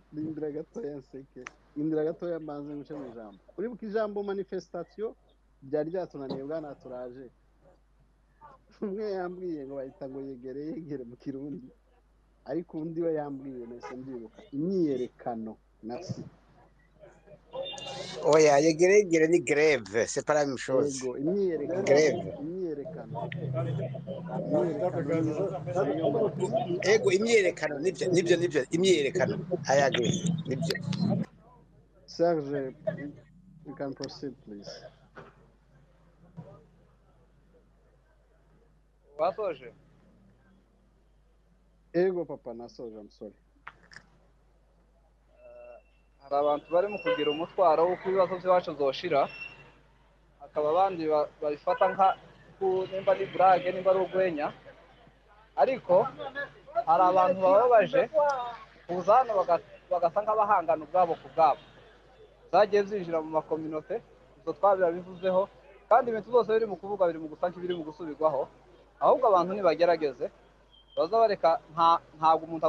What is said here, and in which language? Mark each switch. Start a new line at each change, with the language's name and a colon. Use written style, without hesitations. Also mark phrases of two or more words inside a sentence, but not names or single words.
Rundi: indira gatoya mbanze nguce mu ijambo uribuka ijambo manifestation byari byatunaniye bwana turaje umwe yambwiye ngo bahita ngo yegere mu kirundi ariko undi we yambwiye nese mbyibuka imyiyerekano merci oya yegeregere ni
French: grève c'est pas la même chose
Rundi: yego imyiyerekano niyo manifestation ego imyiyerekano nibyo imyiyerekano
English: I agree
Rundi: nibyo
English: Serge you can proceed please
Rundi: wasoje ego papa nasoje
English: I'm sorry
Rundi: hari abantu bari mu kugira umutwaro w'uko ibibazo by'iwacu zoshira hakaba abandi babifata nka nimba ari burage nimba ari urwenya ariko hari abantu bababaje kuza hano bagasa nk'abahangana ubwabo ku bwabo zagiye zinjira mu makominote izo twabirabivuzeho kandi ibintu byose biri mu kuvuga biri mu gusa nk'ibiri mu gusubirwaho ahubwo abantu nibagerageze baza bareka ntabwo umuntu